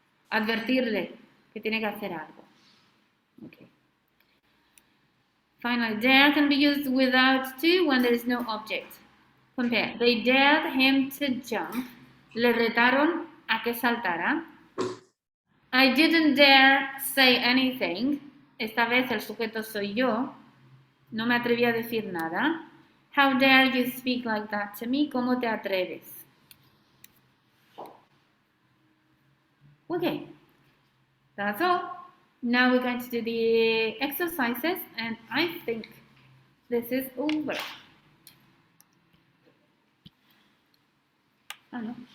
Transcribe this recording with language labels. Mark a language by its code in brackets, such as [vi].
[es] Advertirle que tiene que hacer algo. [en] Okay. Finally, dare can be used without to when there is no object. Compare. They dared him to jump. [es] Le retaron a que saltara. [en] I didn't dare say anything. [es] Esta vez el sujeto soy yo. No me atreví a decir nada. [en] How dare you speak like that to me? [es] ¿Cómo te atreves? [en] Okay, that's all. Now we're going to do the exercises, and I think this is over. Oh no.